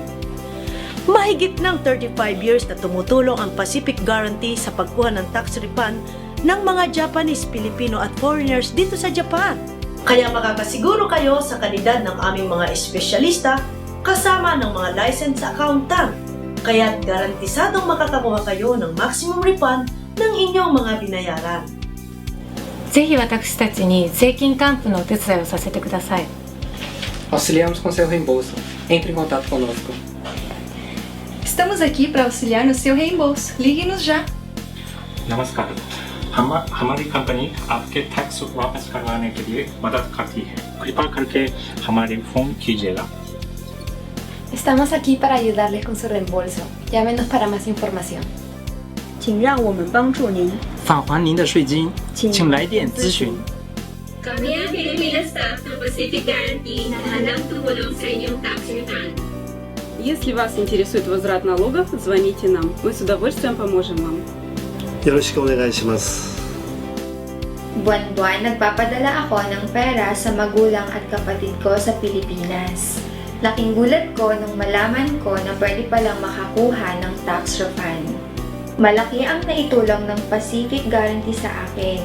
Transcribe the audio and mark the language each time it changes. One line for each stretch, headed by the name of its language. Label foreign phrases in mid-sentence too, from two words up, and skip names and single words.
Filipino: Mahigit ng 35 years na tumutulong ang Pacific Guarantee sa pagkuha ng
English: tax refund
Filipino: ng mga Japanese, Filipino at foreigners dito sa Japan. Kaya makakasiguro kayo sa kalidad ng aming mga espesyalista kasama ng mga
English: licensed accountant.
Filipino: Kaya't garantisadong makakakuha kayo ng
English: maximum refund
Filipino: ng inyong mga binayaran.
Japanese: ぜひ私たちに税金還付のお手伝いをさせてください。
Portuguese: Auxiliamos com seu reembolso. Entre em contato conosco. Estamos aqui para auxiliar no seu reembolso. Ligue-nos já.
Hindi: Namaskar. हमारी कंपनी आपके टैक्स वापस करवाने के लिए मदद करती है। कृपया करके हमारे फोन कीजिएगा।
Spanish: Estamos aquí para ayudarles con su reembolso. Llámenos para más información.
Chinese: 请让我们帮助您。返还您的税金，请来电咨询。
Filipino: Kami ang Filipina staff ng Pacific Guarantee na handang tumulong sa inyong
English: tax refund.
Russian: Если вас интересует возврат налогов, звоните нам. Мы с удовольствием поможем вам.
Japanese: よろしくお願いします。
Filipino: Buwan-buwan nagpapadala ako ng pera sa magulang at kapatid ko sa Pilipinas. Laking gulat ko nung malaman ko na pwede palang makakuha ng
English: tax refund.
Filipino: Malaki ang naitulong ng Pacific Guarantee sa akin.